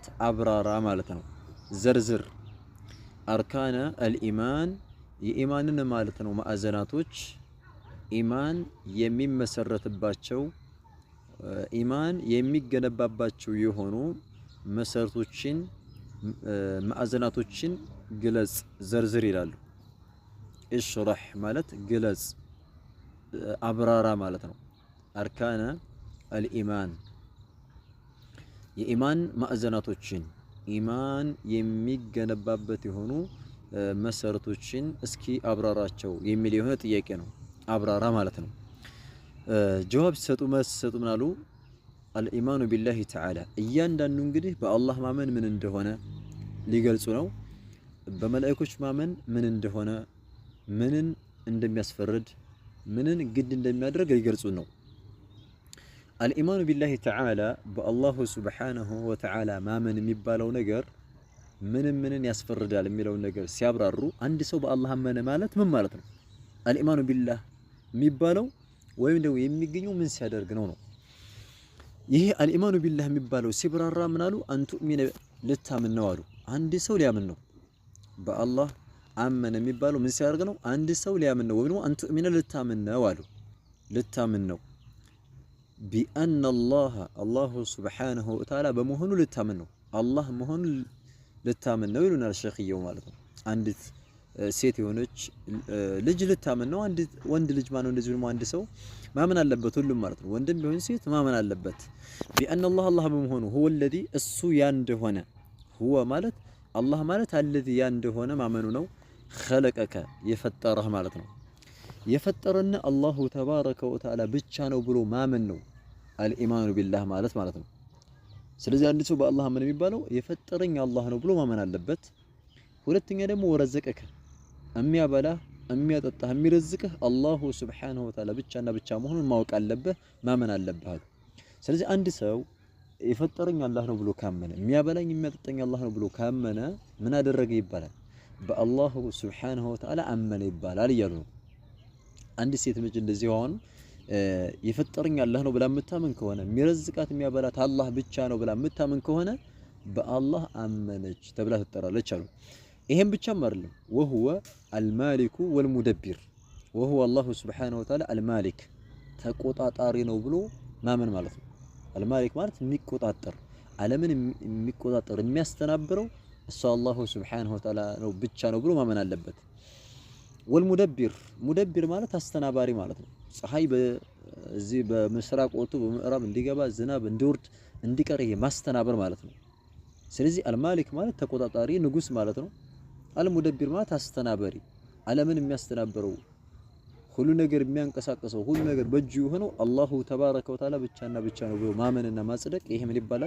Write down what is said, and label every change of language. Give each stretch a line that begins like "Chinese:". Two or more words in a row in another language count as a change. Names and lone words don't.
Amharic: አብራራ ማለት ነው። ዘርዝር
Arabic: أركان الإيمان
Amharic: የኢማንን ማለት ነው ማዕዘናቶች ኢማን የሚመሰረትባቸው ኢማን የሚገነባባቸው የሆኑ መሰረቶችን ማዕዘናቶችን ግለጽ ዘርዝር ይላሉ። እሽራህ ማለት ግለጽ አብራራ ማለት ነው።
Arabic: أركان الإيمان
Amharic: የኢማን ማዕዘናቶችን ኢማን የሚገነባበት የሆኑ መሰረቶችን እስኪ አብራራቸው የሚል የሆነ ጥያቄ ነው። አብራራ ማለት ነው። ጀዋብ ሲሰጡ መስጠቱ ምን አሉ?
Arabic: الإيمان بالله تعالى
Amharic: እያንዳንዱ እንግዲህ በአላህ ማመን ምን እንደሆነ ሊገልጹ ነው። በመላእክቶች ማመን ምን እንደሆነ ምንን እንደሚያስፈርድ ምንን ግድ እንደሚያደርግ ሊገልጹ ነው።
Arabic: الإيمان بالله تعالى
Amharic: በአላሁ
Arabic: سبحانه وتعالى
Amharic: ማመን የሚባለው ነገር ምንን ያስፈርዳል የሚለው ነገር ሲያብራሩ አንድ ሰው በአላህ አመነ ማለት ምን ማለት ነው?
Arabic: الإيمان بالله
Amharic: የሚባለው ወይም ደግሞ የሚገኘው ምን ሲያደርግ ነው ነው። ይሄ
Arabic: الإيمان بالله
Amharic: የሚባለው ሲብራራ ምን አሉ?
Arabic: أن تؤمن
Amharic: ልታምን ነው አሉ። አንድ ሰው ሊያምን ነው። በአላህ አመነ የሚባለው ምን ሲያደርግ ነው? አንድ ሰው ሊያምን ነው ወይም
Arabic: أن تؤمن
Amharic: ልታምን ነው አሉ። ልታምን ነው
Arabic: بأن الله سبحانه وتعالى
Amharic: በመሆኑ ልታምን ነው። አላህ መሆኑ ልታምን ነው ይሉናል ሸኺየው ማለት ነው። አንዲት ሴት የሆነች ልጅ ልታምን ነው። አንድ ወንድ ልጅ ማለት እንደዚህ ነው። አንድ ሰው ማመን አለበት ሁሉም ማለት ነው። ወንድም ቢሆን ሴት ማመን አለበት።
Arabic: بأن الله
Amharic: በመሆኑ
Arabic: هو الذي
Amharic: እሱ ያ እንደሆነ هو ማለት አላህ ማለት الذي ያ እንደሆነ ማመኑ ነው። خلقك የፈጠረህ ማለት ነው። የፈጠረና አላሁ
Arabic: تبارك وتعالى
Amharic: ብቻ ነው ብሎ ማመን ነው
Arabic: الإيمان بالله
Amharic: ማለት ነው። ስለዚህ አንድ ሰው በአላህ አመነ የሚባለው የፈጠረኝ አላህ ነው ብሎ ማመን አለበት። ሁለተኛ ደግሞ ወረዘቀከ የሚያበላህ የሚያጠጣህ የሚረዝቅህ
Arabic: الله سبحانه وتعالى
Amharic: ብቻና ብቻ መሆኑን ማወቅ አለበት ማመን አለበት። ስለዚህ አንድ ሰው የፈጠረኝ አላህ ነው ብሎ ካመነ የሚያበላኝ የሚያጠጣኝ አላህ ነው ብሎ ካመነ ምን አደረገ ይባላል? በአላሁ
Arabic: سبحانه وتعالى
Amharic: አመነ ይባላል እያሉ ነው። አንድ ሴት ልጅ እንደዚህ ሆነ የፈጠረኝ አላህ ነው ብላ የምታምን ከሆነ የሚረዝቃት የሚያበላት አላህ ብቻ ነው ብላ የምታምን ከሆነ በአላህ አመነች ተብላ ትጠራለች አሉ። ይሄን ብቻም አይደለም
Arabic: وهو المالك والمدبر وهو الله سبحانه وتعالى المالك
Amharic: ተቆጣጣሪ ነው ብሎ ማመን ማለት ነው። አልማሊክ ማለት የሚቆጣጠር ዓለምን የሚቆጣጠር የሚያስተናብረው እሱ
Arabic: الله سبحانه وتعالى
Amharic: ነው ብቻ ነው ብሎ ማመን አለበት። ወልሙደቢር ሙደቢር ማለት አስተናባሪ ማለት ነው። ፀሐይ በዚህ በምስራቅ ወጥቶ በምዕራብ እንዲገባ ዝናብ እንዲወርድ እንዲቀር ማስተናበር ማለት ነው። ስለዚህ አልማሊክ ማለት ተቆጣጣሪ ንጉስ ማለት ነው። አልሙደቢር ማለት አስተናባሪ ዓለምን የሚያስተናብረው ሁሉ ነገር የሚያንቀሳቅሰው ሁሉ ነገር በእጁ የሆነው
Arabic: الله تبارك وتعالى
Amharic: ብቻና ብቻ ነው ብሎ ማመንና ማጽደቅ ይሄ ምን ይባላል?